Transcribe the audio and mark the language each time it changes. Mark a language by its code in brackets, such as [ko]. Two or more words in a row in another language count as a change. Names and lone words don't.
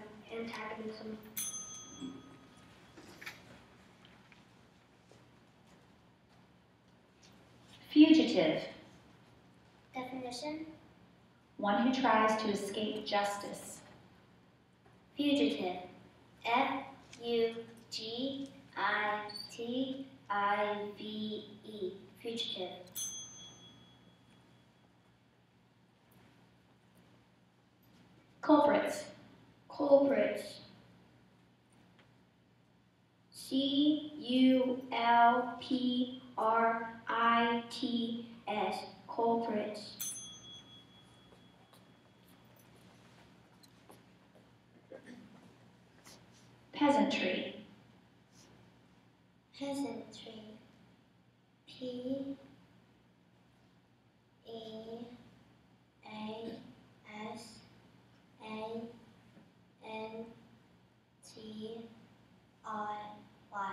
[en] Antagonism. Fugitive. Definition. One who tries to escape justice. Fugitive. F-U-G-I-T-I-V-E. Fugitive. Culprits. Culprits. C-U-L-P-R-I-T-S. Culprits. Peasantry. Peasantry. P-E-A-S-A-N-T-R-Y.